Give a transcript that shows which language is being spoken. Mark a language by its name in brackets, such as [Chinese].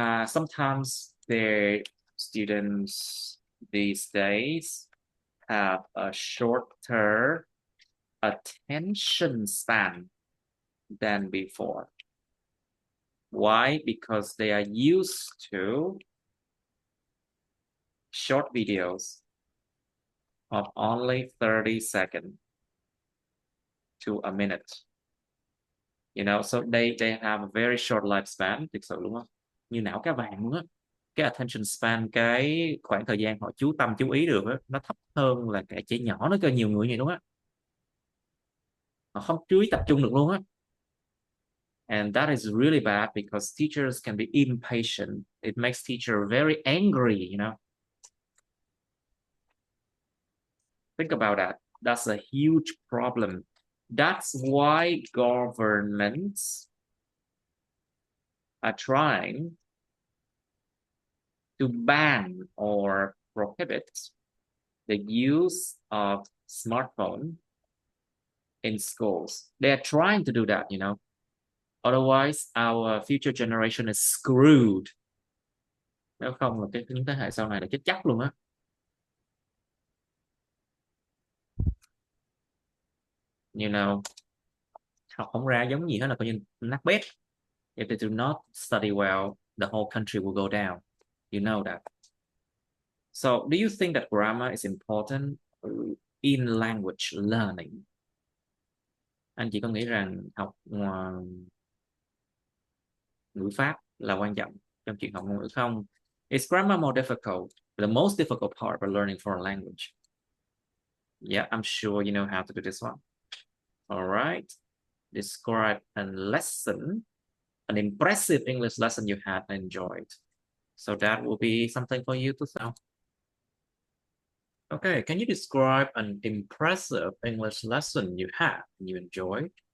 [English] Sometimes their students these days have a shorter attention span than before. Why? Because they are used to short videos of only 30 seconds to a minute. So they have a very short lifespan. [Vietnamese] Thực sự luôn á, như não cá vàng luôn á. Cái attention span, cái khoảng thời gian họ chú tâm chú ý được á, nó thấp hơn là cả trẻ nhỏ, nó cơ nhiều người vậy luôn á. Họ không chú ý tập trung được luôn á. [English] And that is really bad because teachers can be impatient. It makes teacher very angry, Think about that. That's a huge problem. That's why governments are trying to ban or prohibit the use of smartphone in schools. They are trying to do that, Otherwise, our future generation is screwed. [Vietnamese] Nếu không là những thế hệ sau này là chết chắc luôn á. Học không ra giống gì hết là coi như nát bét. [English] If they do not study well, the whole country will go down. You know that. So, do you think that grammar is important in language learning? [Vietnamese] Anh chị có nghĩ rằng học ngữ pháp là quan trọng trong chuyện học ngôn ngữ không? [English] Is grammar more difficult? The most difficult part of learning foreign language. Yeah, I'm sure you know how to do this one. All right. Describe a lesson, an impressive English lesson you had enjoyed. So that will be something for you to say. Okay, can you describe an impressive English lesson you had and you enjoyed?